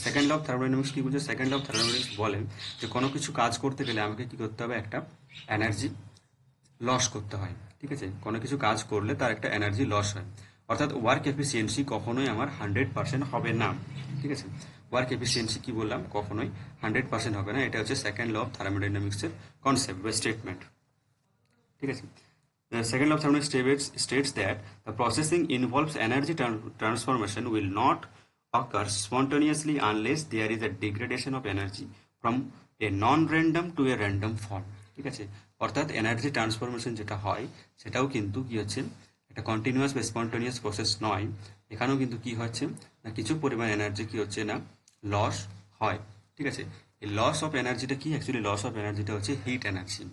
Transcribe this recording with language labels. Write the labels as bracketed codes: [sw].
[bn] Second law of thermodynamics কি বলছে, second law of thermodynamics বলেন যে কোনো কিছু কাজ করতে গেলে আমাকে কি করতে হবে, একটা এনার্জি লস করতে হয়। ঠিক আছে, কোনো কিছু কাজ করলে তার একটা এনার্জি লস হয়, অর্থাৎ ওয়ার্ক এফিসিয়েন্সি কখনোই আমার 100% হবে না। ঠিক আছে, ওয়ার্ক এফিসিয়েন্সি কি বললাম, কখনোই 100% হবে না, এটা হচ্ছে সেকেন্ড ল অফ থার্মোডাইনামিক্সের কনসেপ্ট বা স্টেটমেন্ট। ঠিক আছে, [en] the second law of thermodynamics states that the processing involves energy transformation will not occur spontaneously unless there is a degradation of energy from a non-random to a random form। [bn] ঠিক আছে, অর্থাৎ energy transformation যেটা হয় সেটাও কিন্তু কি হচ্ছে একটা কন্টিনিউয়াস বা স্পন্টানিয়াস প্রসেস নয়, এখানেও কিন্তু কি হচ্ছে না কিছু পরিমাণ এনার্জি কি হচ্ছে না লস হয়। ঠিক আছে, এই লস অফ এনার্জিটা কি, অ্যাকচুয়ালি লস অফ এনার্জিটা হচ্ছে হিট এনার্জি।